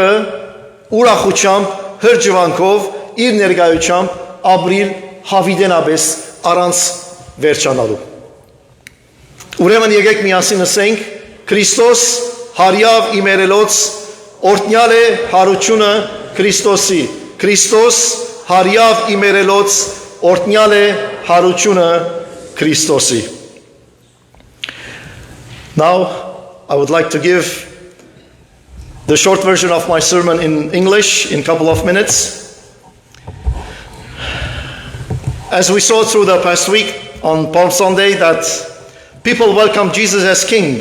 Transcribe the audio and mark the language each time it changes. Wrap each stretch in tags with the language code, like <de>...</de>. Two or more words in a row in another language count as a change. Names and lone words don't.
<hy>ուրախությամբ, հրճվանքով, իր ներկայությամբ ապրիլ հավիտենապես առանց վերջանալու։ Ուրեմն եկեք միասին ասենք Քրիստոս հարյավ իմերելոց օրտնյալ է հարությունը Քրիստոսի։ Քրիստոս հարյավ իմերելոց օրտնյալ է հարությունը Քրիստոսի։</hy> <en>Now, I would like to give the short version of my sermon in English in a couple of minutes. As we saw through the past week on Palm Sunday that people welcomed Jesus as King.</en>